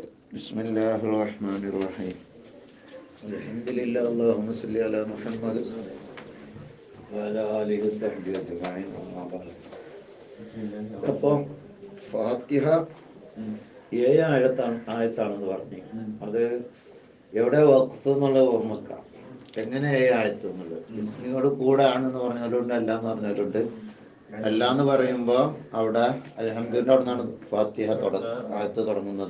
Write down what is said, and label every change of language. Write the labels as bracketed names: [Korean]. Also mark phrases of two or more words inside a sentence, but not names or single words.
[Arabic] بسم الله الرحمن الرحيم. الحمد لله اللهم صل على محمد وعلى آله وصحبه أجمعين أما بعد. [Malayalam] അപ്പോൾ ഫാത്തിഹ 7 ആയത്താണെന്ന് പറഞ്ഞു. അത് എവിടെ വഖഫ് എന്നുള്ളത് ഓർമ്മിക്കാം. എങ്ങനെ 7 ആയത്ത് എന്നുള്ളത് നിങ്ങളോട് കൂടെ ആണെന്ന് പറഞ്ഞാലുണ്ട്, അല്ല എന്ന് പറഞ്ഞാലുണ്ട്. അല്ല എന്ന് പറയുമ്പോൾ അവിടെ അൽഹംദുലില്ലാഹ് അവിടെ നിന്നാണ് ഫാത്തിഹ ആയത്ത് തുടങ്ങുന്നത്.